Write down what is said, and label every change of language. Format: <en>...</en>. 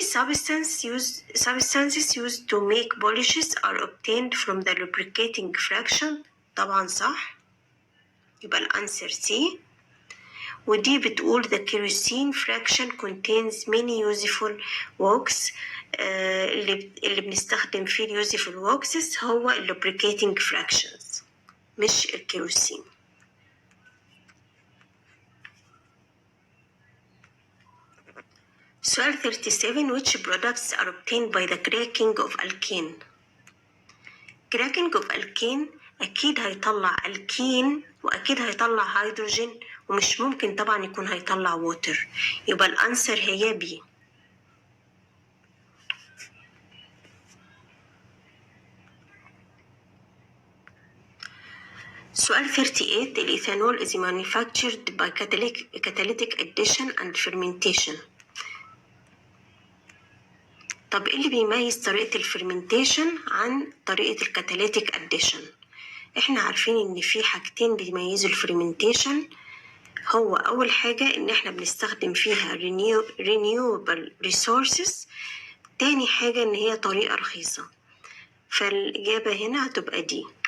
<en>Substances used to make polishes are obtained from the lubricating fraction.</en> <ar>طبعا صح، يبقى الأنسر C. ودي بتقول</ar> <en>the kerosene fraction contains many useful works.</en> <ar>اللي بنستخدم فيه ال</ar> <en>useful works</en> <ar>هو ال lubricating fractions مش الكيروسين. سؤال 37</ar> <en>which products are obtained by the cracking of alkane. cracking of alkane</en> <ar>أكيد هيطلع الكين وأكيد هيطلع هيدروجين ومش ممكن طبعا يكون هيطلع ووتر، يبقى الأنسر هي بي. سؤال 38 الإيثانول</ar> <en>is manufactured by catalytic addition and fermentation.</en> <ar>طب إيه اللي بيميز طريقة الفرمنتيشن عن طريقة الكاتاليتيك اديشن؟ احنا عارفين ان في حاجتين بيميزوا الفرمنتيشن. هو اول حاجة ان احنا بنستخدم فيها renewable resources، تاني حاجة ان هي طريقة رخيصة، فالاجابة هنا هتبقى دي.</ar>